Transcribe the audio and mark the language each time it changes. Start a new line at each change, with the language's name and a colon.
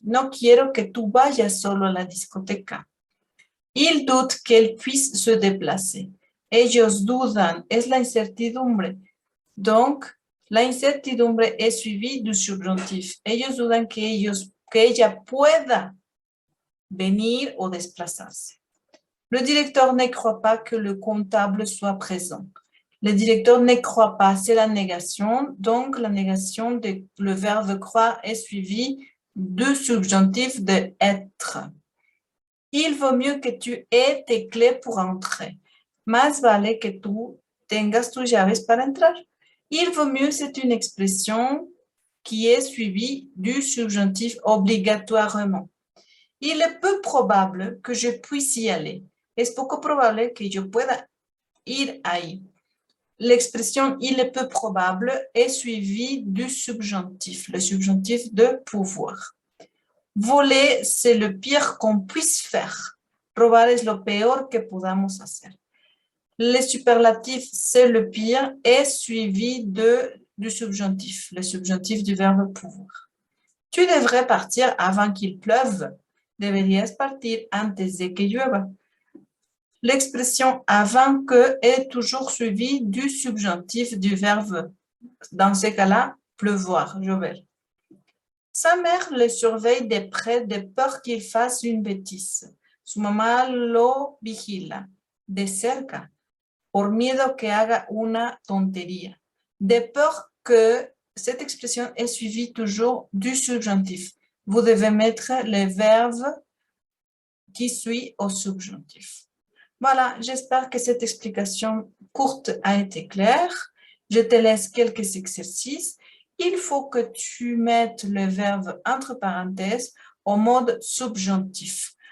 Spanish: No quiero que tú vayas solo a la discoteca.
French: Il doute qu'elle puisse se déplacer.
Spanish: Ellos dudan. Es la incertidumbre. Donc, la incertidumbre
French: est suivie du subjuntif.
Spanish: Ellos dudan que ella pueda venir o desplazarse.
French: Le directeur ne croit pas que le comptable soit présent. Le directeur ne croit pas, c'est la négation. Donc, la négation de le verbe croire est suivie du subjonctif de être. Il vaut mieux que tu aies tes clés pour entrer.
Spanish: Más vale que tú tengas tus llaves para entrar.
French: Il vaut mieux, c'est une expression qui est suivie du subjonctif obligatoirement. Il est peu probable que je puisse y aller.
Spanish: Es poco probable que yo pueda ir ahí.
French: L'expression « il est peu probable » est suivie du subjonctif, le subjonctif de pouvoir. Voler, c'est le pire qu'on puisse faire.
Spanish: Robar es lo peor que podamos hacer.
French: Le superlatif, c'est le pire, est suivi du subjonctif, le subjonctif du verbe pouvoir. Tu devrais partir avant qu'il pleuve.
Spanish: Deberías partir antes de que llueva.
French: L'expression avant que est toujours suivie du subjonctif du verbe. Dans ce cas-là, pleuvoir, llover. Sa mère le surveille de près de peur qu'il fasse une bêtise.
Spanish: Su mamá lo vigila de cerca por miedo que haga una tontería.
French: De peur que cette expression est suivie toujours du subjonctif. Vous devez mettre le verbe qui suit au subjonctif. Voilà, j'espère que cette explication courte a été claire. Je te laisse quelques exercices. Il faut que tu mettes le verbe entre parenthèses au mode subjonctif.